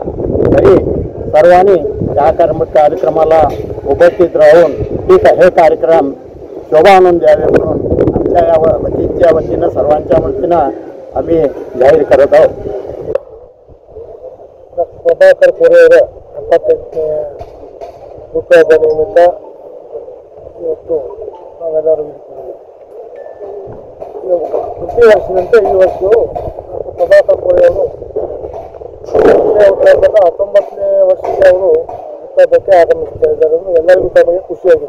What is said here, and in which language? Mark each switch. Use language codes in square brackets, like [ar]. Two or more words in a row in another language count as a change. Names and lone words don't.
[mr] तरी सर्वांनी या कार्यक्रमाला उपस्थित राहून हे कार्यक्रम शोभा आणून द्यावे म्हणून आमच्या या वतीनं सर्वांच्या वतीनं आम्ही जाहीर करत आहोत। [kn] प्रभाकर कोरे ಹುಟ್ಟುಹಬ್ಬ ನಿಮಿತ್ತ ಇವತ್ತು ನಾವೆಲ್ಲರೂ ಪ್ರತಿ ವರ್ಷದಂತೆ ಈ ವರ್ಷವೂ ಪ್ರಭಾಕರ್ ಕೋರೆ ಅವರು 19ನೇ ವರ್ಷಕ್ಕೆ ಅವರು ಹುಟ್ಟುಹಬ್ಬಕ್ಕೆ ಆಗಮಿಸ್ತಾ ಇದ್ದಾರೆ ಎಂದು ಎಲ್ಲರಿಗೂ ತಮಗೆ ಖುಷಿಯಾಗಿದೆ।